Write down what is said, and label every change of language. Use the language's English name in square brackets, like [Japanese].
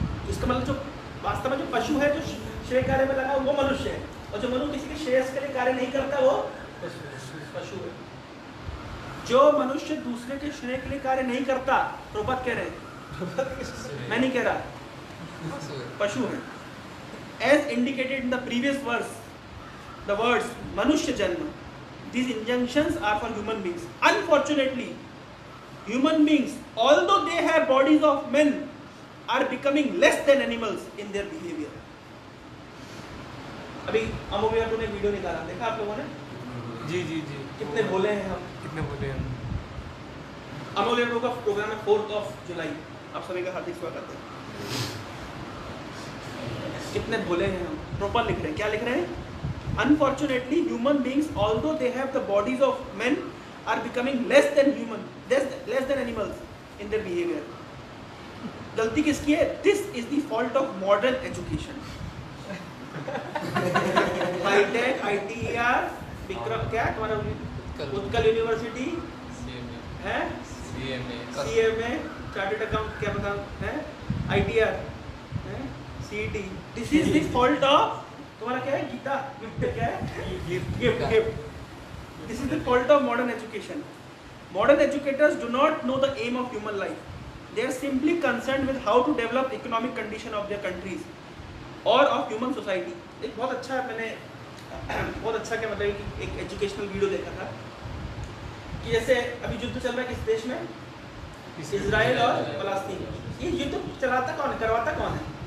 [Hindi] इसका मतलब जो वास्तव में जो पशु है जो श्रेय कार्य में लगा वो मनुष्य है, और जो मनुष्य किसी के श्रेयस के लिए कार्य नहीं करता वो पशु है। जो मनुष्य दूसरे के श्रेय के लिए कार्य नहीं करता, प्रभुपाद कह रहे हैं, मैं नहीं कह रहा, पशु है। [English] As indicated in the previous verse, the words manushya janma, these injunctions are for human beings. Unfortunately, human beings, although they have bodies of men, are becoming less than animals in their behavior. [Hindi] अभी अमोविया ने video निकाला, देखा आप लोगों ने? जी जी जी। कितने भोले हैं हम, कितने बोले हम। अमोविया का प्रोग्राम है 4 जुलाई, आप सभी का हार्दिक स्वागत है। कितने भोले हैं हम। प्रॉपर लिख रहे हैं, क्या लिख रहे हैं? [English] Unfortunately human beings although they have the bodies of men are becoming less than animals in their behaviour. [Hindi] गलती किसकी है? [English] This is the fault of modern education. [Hindi] Hi tech, ITER, Vikram, क्या तुम्हारा उत्कल यूनिवर्सिटी है, CMA, चार्टर्ड अकाउंट, क्या बता है, ITR, CET। [English] this is the fault of, [Hindi] तुम्हारा क्या है, गीता, गिफ्ट क्या है, gift. [English] This is the fault of modern education. Modern educators do not know the aim of human life. They are simply concerned with how to develop economic condition of their countries or of human society. [Hindi] एक बहुत अच्छा, मैंने बहुत अच्छा क्या मतलब कि एक एजुकेशनल वीडियो देखा था कि जैसे अभी युद्ध चल रहा है किस देश में, इजराइल और फलस्तीन। ये युद्ध चलाता कौन है, करवाता कौन है?